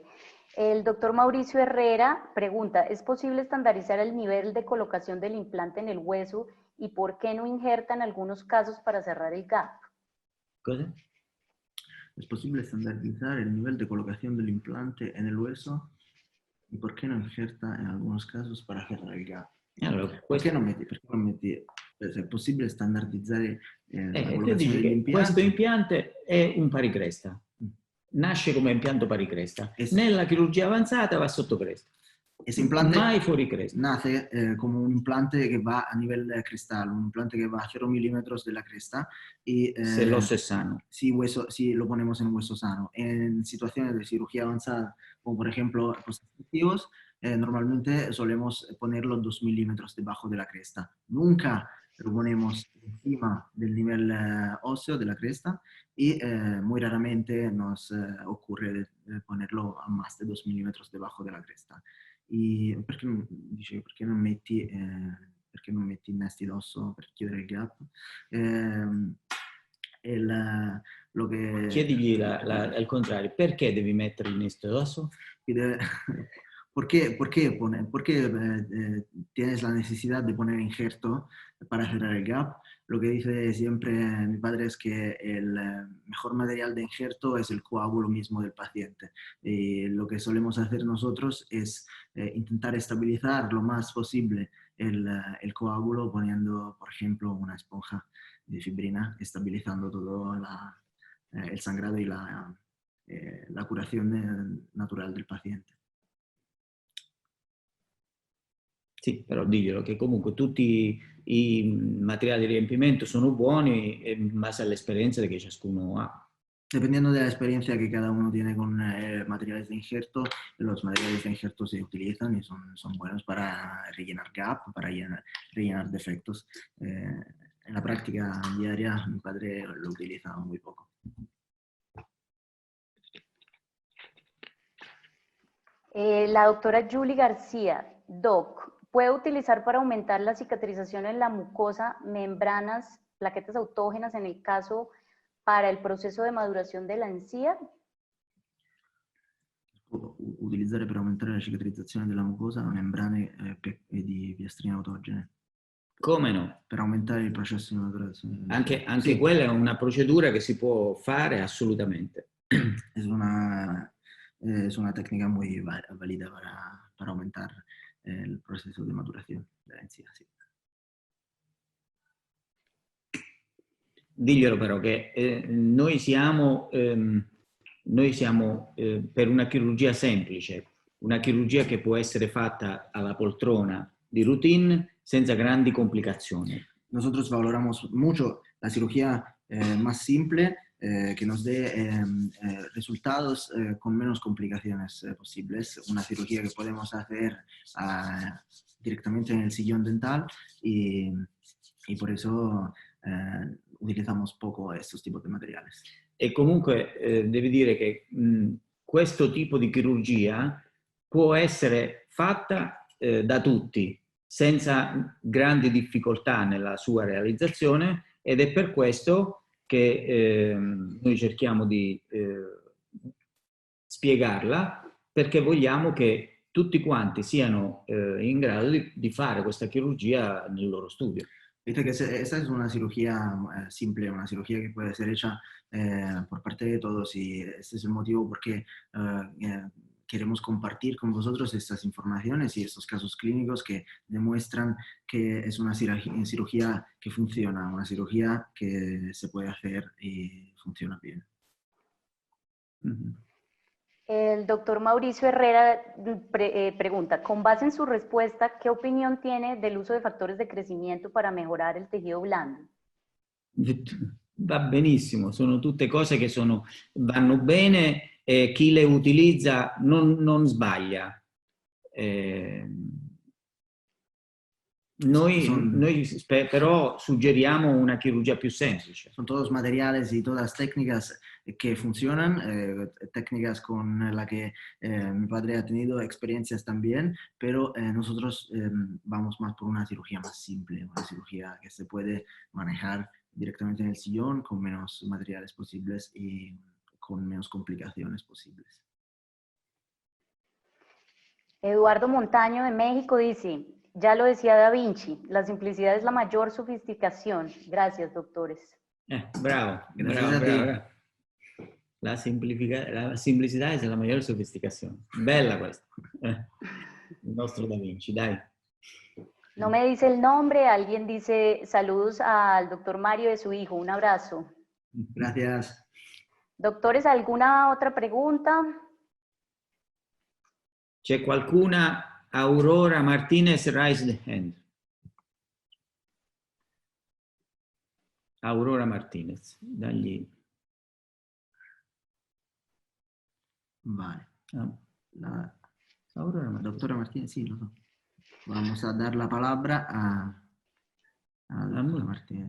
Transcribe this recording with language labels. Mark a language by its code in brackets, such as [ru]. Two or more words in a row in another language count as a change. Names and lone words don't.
[es] El doctor Mauricio Herrera pregunta, ¿es posible estandarizar el nivel de colocación del implante en el hueso y por qué no injerta en algunos casos para cerrar el gap? [it] Cosa? [es] ¿Es posible estandarizar el nivel de colocación del implante en el hueso y por qué no injerta en algunos casos para cerrar el gap? [it] Allora, Perché non metti se è possibile standardizzare la collocazione dici che dell'impianto? questo impiante è un paricresta, nasce come impianto paricresta, nella chirurgia avanzata va sotto cresta, [es] Ese implante [it] mai fuori cresta. [es] nace come un implante [it] che va a livello crestale, [es] un implante que va a 0 milímetros de la cresta y [it] se l'osso è sano. [es] Si lo ponemos en hueso sano. En situaciones de cirugía avanzada, como por ejemplo reconstructivos, normalmente solemos ponerlo 2 milímetros debajo de la cresta. Nunca lo ponemos encima del nivel óseo de la cresta y muy raramente nos ocurre ponerlo a más de 2 milímetros debajo de la cresta. [it] E perché non metti innesti d'osso per chiudere il gap? Chiedigli al contrario, perché devi mettere l'innesto d'osso? [es] ¿Por qué tienes la necesidad de poner injerto para cerrar el gap? Lo que dice siempre mi padre es que el mejor material de injerto es el coágulo mismo del paciente. Y lo que solemos hacer nosotros es intentar estabilizar lo más posible el coágulo poniendo, por ejemplo, una esponja de fibrina, estabilizando todo el sangrado y la curación natural del paciente. [it] Sì, però diglielo che comunque tutti i materiali di riempimento sono buoni in base all'esperienza che ciascuno ha. [es] Dependiendo de la experiencia que cada uno tiene con materiales de injerto, los materiales de injerto se utilizan y son buenos para rellenar gap, para rellenar defectos. En la práctica diaria mi padre lo utiliza muy poco. La doctora Julie García, Doc, ¿puede utilizar para aumentar la cicatrización en la mucosa membranas, plaquetas autógenas en el caso para el proceso de maduración de la encía? [it] Utilizzare per aumentare la cicatrizzazione della mucosa membrane di piastrine autogene. Come no? per aumentare il processo di maturazione. Anche Sì. quella è una procedura che si può fare assolutamente. [es] Es una técnica muy válida para aumentar el proceso de maduración de la encía. Sí. [it] Diglielo però che noi siamo per una chirurgia semplice, una chirurgia che può essere fatta alla poltrona di routine senza grandi complicazioni. [es] Nosotros valoramos mucho la cirugía más simple que nos dé resultados con menos complicaciones posibles. Una cirugía que podemos hacer directamente en el sillón dental y por eso utilizamos poco estos tipos de materiales. [it] E comunque devi dire che questo tipo di chirurgia può essere fatta da tutti, senza grandi difficoltà nella sua realizzazione, ed è per questo che noi cerchiamo di spiegarla, perché vogliamo che tutti quanti siano in grado di fare questa chirurgia nel loro studio. [es] Dice que esta es una cirugía simple, una cirugía que puede ser hecha por parte de todos y este es el motivo por qué queremos compartir con vosotros estas informaciones y estos casos clínicos que demuestran que es una cirugía que funciona, una cirugía que se puede hacer y funciona bien. El doctor Mauricio Herrera pregunta, con base en su respuesta, ¿qué opinión tiene del uso de factores de crecimiento para mejorar el tejido blando? [it] Va benissimo, sono tutte cose che vanno bene e chi le utilizza non sbaglia. Noi però suggeriamo una chirurgia più semplice. [es] Son todos materiales y todas técnicas que funcionan, técnicas con las que mi padre ha tenido experiencias también, pero nosotros vamos más por una cirugía más simple, una cirugía que se puede manejar directamente en el sillón con menos materiales posibles y con menos complicaciones posibles. Eduardo Montaño de México dice, ya lo decía Da Vinci, la simplicidad es la mayor sofisticación. Gracias, doctores. [it] Bravo, bravo. La semplicità è la maggior sofisticazione. Bella questa. Il nostro Da Vinci, dai. [es] No me dice el nombre, alguien dice saludos al doctor Mario de su hijo, un abrazo. Gracias. Doctores, ¿alguna otra pregunta? [it] C'è qualcuna? Aurora Martinez, [en] raise the hand. [it] Aurora Martinez, dagli. [es] Vale. La doctora Martínez, sí, [it] lo so. [es] Vamos a dar la palabra a la doctora Martínez.